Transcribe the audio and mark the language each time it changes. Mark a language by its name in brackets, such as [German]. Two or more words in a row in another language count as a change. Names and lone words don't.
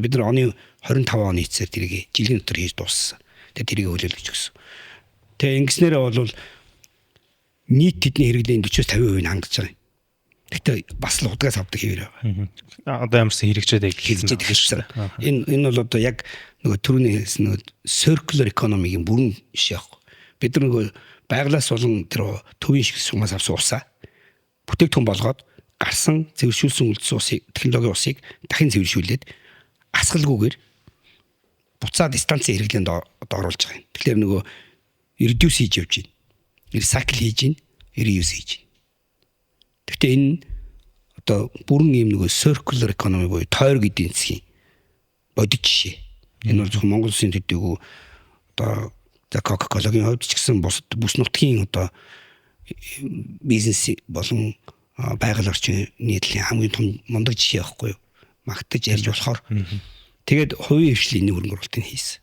[Mongolian] Бид нар оны 25 оны эцсээр тэрийг жилийн дотор хийж дууссан. Тэгээд тэрийг хөлөөлж өгсөн. Тэгээ ингэснээрээ бол нийт тэдний хэрэглээний 40-50% нь хангаж байгаа юм. Гэхдээ бас л удаагаас авдаг хэвээр байгаа. Одоо ямарсан хэрэгжээд хэлсэн. Энэ бол одоо яг нөгөө түрүүний хэлсэн нөгөө [English] circular economy- [Mongolian] гийн бүрэн жишээ аахгүй. Бид нар нөгөө байгалаас болон тэр төвийн шиг сумаас авсан усаа бүтээгдэхүүн болгоод гарсан цэвэршүүлсэн үлдсэн усыг технологийн усыг дахин цэвэршүүлээд асгалгүйгээр буцаад станцын хэрэглээнд оруулж байгаа юм. Тэгэхээр нөгөө reduce хийж явж байна. Recycle хийж байна, reuse хийж байна. Гэхдээ энэ одоо бүрэн ийм нөгөө [English] circular economy [Mongolian] буюу тойр гэдгийн засгийн бодит жишээ. Энэ бол зөвхөн Монгол Улсын төдийгүй одоо Coca-Cola-гийн хувьд ч гэсэн бүс нутгийн одоо бизнес болон байгаль орчны нийтлэлийн хамгийн том мундаг жишээ байхгүй юу? Магтаж ярьж болохоор тэгээд хувийн хвшлийн хөрөнгө оруулалтыг хийсэн.